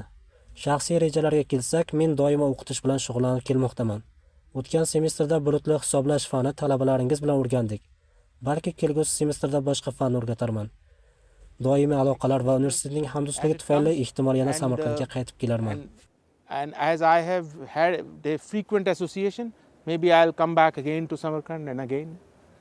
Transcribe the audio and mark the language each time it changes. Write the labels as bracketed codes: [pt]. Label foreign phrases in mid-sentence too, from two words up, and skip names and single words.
[uz] Shaxsiy rejalarga kelsak, men doimo o'qitish bilan shug'ullanib kelmoqdaman. O'tgan semestrda bulutli hisoblash fani talabalaringiz bilan o'rgandik. Balki kelgusi semestrda boshqa fan o'rgatarman. Doimiy aloqalar va universitetning hamdo'stligi tufayli ehtimol yana Samarqandga qaytib kelarman. [en] And as I have had a frequent association, maybe I'll come back again to Samarkand and again.